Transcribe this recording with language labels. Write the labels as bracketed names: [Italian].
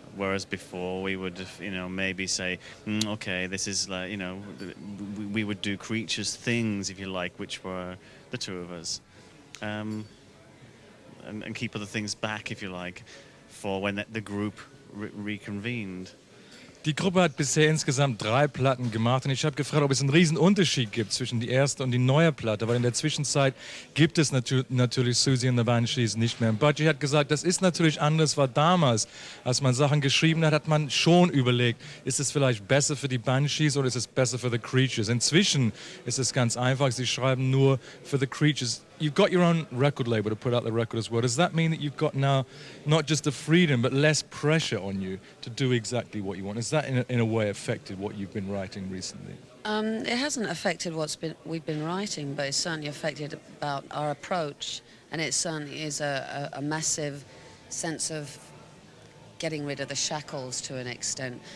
[English] Whereas before we would, you know, maybe say, okay, this is like, you know, we would do Creatures things, if you like, which were the two of us, and keep other things back, if you like, for when the group reconvened. [German] Die Gruppe hat bisher insgesamt 3 Platten gemacht und ich habe gefragt, ob es einen riesen Unterschied gibt zwischen die erste und die neue Platte, weil in der Zwischenzeit gibt es natürlich Siouxsie und the Banshees nicht mehr. Und Budgie hat gesagt, das ist natürlich anders, weil damals, als man Sachen geschrieben hat, hat man schon überlegt, ist es vielleicht besser für die Banshees oder ist es besser für the Creatures. Inzwischen ist es ganz einfach, sie schreiben nur für the Creatures. [English] You've got your own record label to put out the record as well. Does that mean that you've got now not just the freedom but less pressure on you to do exactly what you want? Has that in a way affected what you've been writing recently? It hasn't affected we've been writing, but it's certainly affected about our approach, and it certainly is a massive sense of getting rid of the shackles to an extent.